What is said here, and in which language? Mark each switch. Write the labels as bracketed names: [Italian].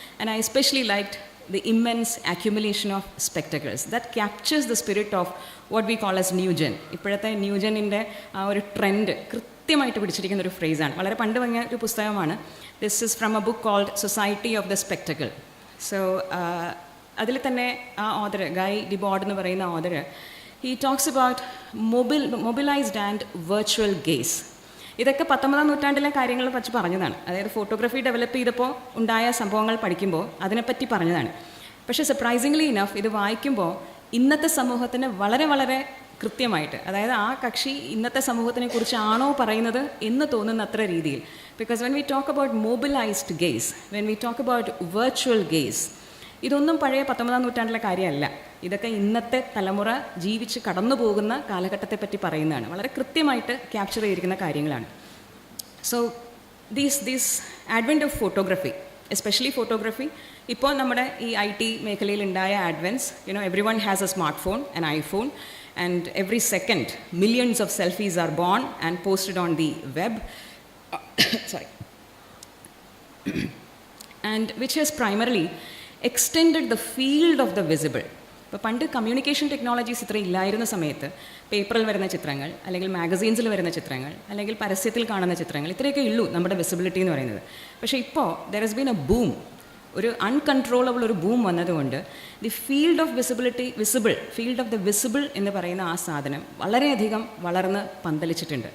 [English] And I especially liked the immense accumulation of spectacles that captures the spirit of what we call as new gen. [Malayalam] ഇപ്പോഴത്തെ new ജെന്നിൻ്റെ ആ ഒരു trend കൃത്യമായിട്ട് പിടിച്ചിരിക്കുന്ന ഒരു ഫ്രേസാണ്. വളരെ പണ്ട് വാങ്ങിയ ഒരു പുസ്തകമാണ്. [English] This is from a book called society of the spectacle. [Malayalam] So അതിൽ തന്നെ ആ ഓതർ ഗൈ ഡിബോർഡ് എന്ന് പറയുന്ന author [English] he talks about mobilized and virtual gaze. [Malayalam] ഇതൊക്കെ 19-ാം നൂറ്റാണ്ടിലെ കാര്യങ്ങളെ പറ്റി പറഞ്ഞതാണ്. അതായത് ഫോട്ടോഗ്രാഫി ഡെവലപ്പ് ചെയ്തപ്പോൾ ഉണ്ടായ സംഭവങ്ങൾ പഠിക്കുമ്പോൾ അതിനെപ്പറ്റി പറഞ്ഞതാണ്. പക്ഷേ സർപ്രൈസിംഗ്ലി ഇനഫ് ഇത് വായിക്കുമ്പോൾ ഇന്നത്തെ സമൂഹത്തിന് വളരെ വളരെ കൃത്യമായിട്ട്, അതായത് ആ കക്ഷി ഇന്നത്തെ സമൂഹത്തിനെ കുറിച്ചാണോ പറയുന്നത് എന്ന് തോന്നുന്ന അത്ര രീതിയിൽ. [English] because when we talk about mobilised gaze, when we talk about virtual gaze, [Malayalam] ഇതൊന്നും പഴയ 19-ാം നൂറ്റാണ്ടിലെ കാര്യമല്ല. ഇതൊക്കെ ഇന്നത്തെ തലമുറ ജീവിച്ച് കടന്നു പോകുന്ന കാലഘട്ടത്തെപ്പറ്റി പറയുന്നതാണ്. വളരെ കൃത്യമായിട്ട് ക്യാപ്ചർ ചെയ്തിരിക്കുന്ന കാര്യങ്ങളാണ്. [English] so these advent of photography, especially photography, [Malayalam] ഇപ്പോൾ നമ്മുടെ ഈ IT മേഖലയിൽ ഉണ്ടായ അഡ്വൻസ്, [English] Every one has a smart phone, an iPhone, and every second millions of selfies are born and posted on the web. Sorry. And which has primarily extended the field of the visible. [Malayalam] ഇപ്പോൾ പണ്ട് communication technologies ഇത്ര ഇല്ലായിരുന്ന സമയത്ത് പേപ്പറിൽ വരുന്ന ചിത്രങ്ങൾ, അല്ലെങ്കിൽ മാഗസീൻസിൽ വരുന്ന ചിത്രങ്ങൾ, അല്ലെങ്കിൽ പരസ്യത്തിൽ കാണുന്ന ചിത്രങ്ങൾ, ഇത്രയൊക്കെ ഉള്ളൂ നമ്മുടെ വിസിബിലിറ്റി എന്ന് പറയുന്നത്. പക്ഷേ ഇപ്പോൾ [English] there has been a boom, [Malayalam] ഒരു അൺകൺട്രോളബിൾ ഒരു ബൂം വന്നതുകൊണ്ട് [English] the field of field of the visible [Malayalam] എന്ന് പറയുന്ന ആ സാധനം വളരെയധികം വളർന്ന് പന്തലിച്ചിട്ടുണ്ട്.